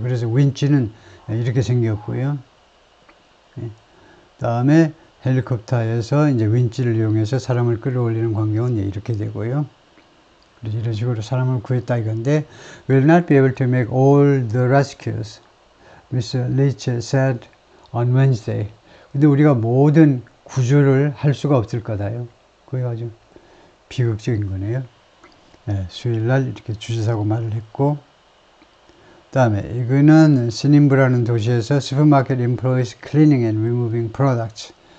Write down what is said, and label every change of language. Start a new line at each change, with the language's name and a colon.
Korean: 그래서 윈치는 이렇게 생겼고요. 다음에 헬리콥터에서 이제 윈치를 이용해서 사람을 끌어올리는 광경은 이렇게 되고요. 그래서 이런 식으로 사람을 구했다 이건데,
English: will not be able to make all the rescues, Mr. Leach said on Wednesday.
Korean: 근데 우리가 모든 구조를 할 수가 없을 거다요. 그게 아주 비극적인 거네요. 수요일날 이렇게 주지사고 말을 했고, 다음에 이거는 스님부라는 도시에서 슈퍼마켓
English: employees cleaning and removing products.